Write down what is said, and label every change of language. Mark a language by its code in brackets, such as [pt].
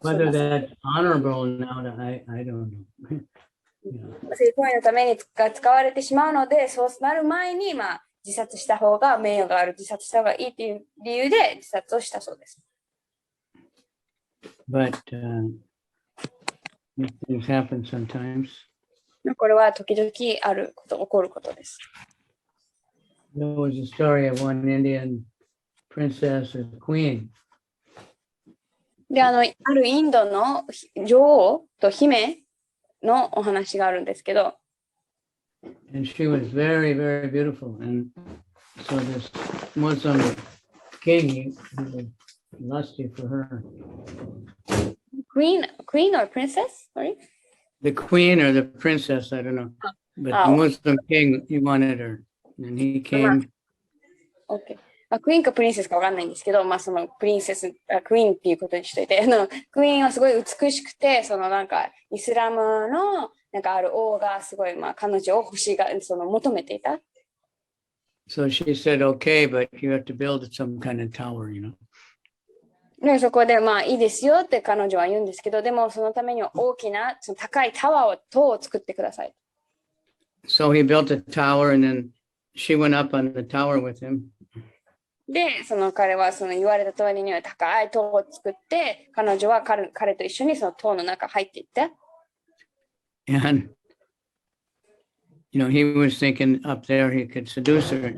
[en] Whether that's honorable now, I don't know. [ja] 性行為のために使われてしまうので、そうなる前に、自殺した方が名誉がある、自殺した方がいいという理由で自殺をしたそうです。 [en] But these things happen sometimes. [ja] これは時々起こることです。 [en] There was a story of one Indian princess or queen. [ja] で、あるインドの女王と姫のお話があるんですけど、 [en] And she was very, very beautiful. And so this Muslim king, he was lusty for her. Queen or princess? Sorry? The queen or the princess, I don't know. But the Muslim king, he wanted her. And he came. Okay. [ja] クイーンかプリンセスかわかんないんですけど、そのクイーンっていうことにしといて、クイーンはすごい美しくて、イスラムのある王がすごい彼女を求めていた。 [en] So she said, okay, but you have to build some kind of tower, you know. [ja] で、そこでいいですよって彼女は言うんですけど、でもそのためには大きな高い塔を作ってください。 [en] So he built a tower and then she went up on the tower with him. [ja] で、彼は言われた通りには高い塔を作って、彼女は彼と一緒にその塔の中入っていった。 [en] And, he was thinking up there he could seduce her.